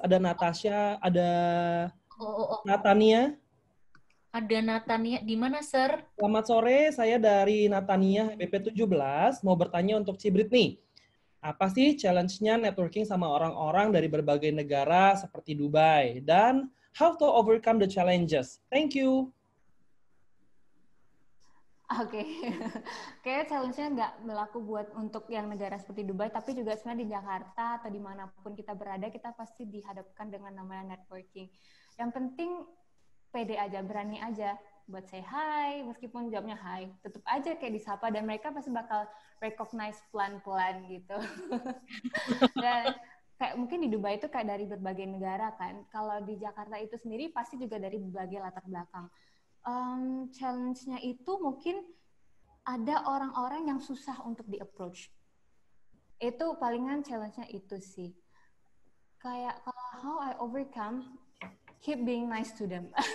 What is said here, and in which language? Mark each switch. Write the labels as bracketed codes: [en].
[id] Ada Natasha, ada Natania. Ada Natania. Di mana, Sir? Selamat sore, saya dari Natania BP17 mau bertanya untuk Ci Britney. Apa sih challenge-nya networking sama orang-orang dari berbagai negara seperti Dubai? [en] Dan how to overcome the challenges? Thank you. [id] Oke. Kayak challenge-nya nggak berlaku buat untuk yang negara seperti Dubai, tapi juga sebenarnya di Jakarta atau dimanapun kita berada, kita pasti dihadapkan dengan namanya networking. Yang penting pede aja, berani aja buat say hi, meskipun jawabnya hi, tetap aja kayak disapa dan mereka pasti bakal recognize pelan-pelan gitu. Dan kayak mungkin di Dubai itu kayak dari berbagai negara kan. Kalau di Jakarta itu sendiri pasti juga dari berbagai latar belakang. Challenge-nya itu mungkin ada orang-orang yang susah untuk di-approach. Itu palingan challenge-nya itu sih. [en] Kayak kalau how I overcome, keep being nice to them.